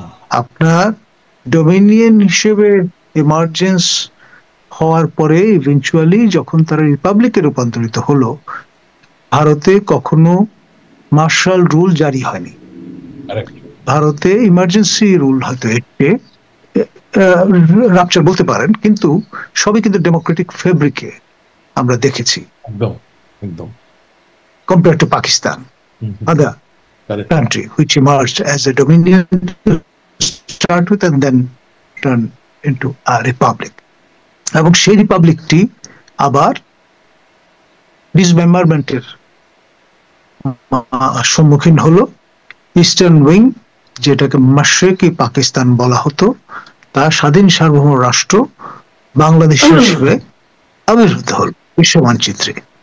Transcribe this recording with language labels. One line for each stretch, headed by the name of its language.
Bangla: আপনার ডোমিনিয়ন হিসেবে এমার্জেন্স হওয়ার পরে ইভেন্চুয়ালি যখন তারা রিপাবলিকে রূপান্তরিত হলো, ভারতে কখনো মার্শাল রুল জারি হয়নি। ভারতে ইমার্জেন্সি রুল হয়তো এসে রাপচার বলতে পারেন, কিন্তু সবই কিন্তু ডেমোক্রেটিক ফেব্রিকে আমরা দেখেছি, একদম একদম
English: Compare to Pakistan, other country which emerged as a dominion to start with and then turn into a republic.
Bangla: এবং সেই রিপাবলিকটি আবার ডিসমেম্বারমেন্টের সম্মুখীন হলো। ইস্টার্ন উইং, যেটাকে মাশরিকি পাকিস্তান বলা হতো, তা স্বাধীন সার্বভৌম রাষ্ট্র বাংলাদেশ হিসেবে আবির্ভূত হল বিশ্ব মানচিত্রে।